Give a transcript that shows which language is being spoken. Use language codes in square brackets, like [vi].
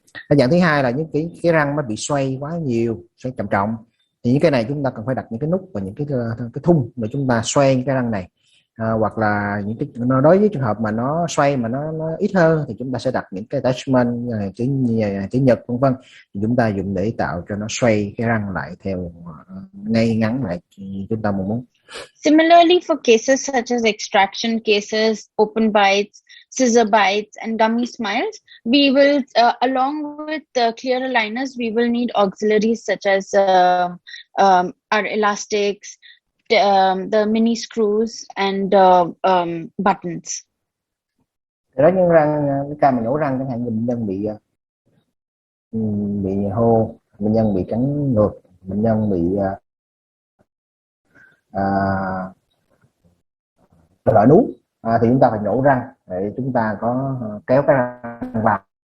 [vi] Cái dạng thứ hai là những cái răng nó bị xoay quá nhiều, xoay trầm trọng, thì những cái này chúng ta cần phải đặt những cái nút và những cái thung để chúng ta xoay những cái răng này. Hoặc là những cái đối với trường hợp mà nó xoay mà nó ít hơn thì chúng ta sẽ đặt những cái attachment chữ nhật vân vân, thì chúng ta dùng để tạo cho nó xoay cái răng lại theo ngay ngắn lại chúng ta muốn. [en] Similarly, for cases such as extraction cases, open bites, scissor bites, and gummy smiles, we will, along with the clear aligners, we will need auxiliaries such as our elastics, the mini screws, and buttons. [vi] Đó những răng, cái ca mà nhổ răng chẳng hạn như bệnh nhân bị hô, bệnh nhân bị cắn ngược, bệnh nhân bị lợi nú, thì chúng ta phải nhổ răng để chúng ta có kéo cái răng vào.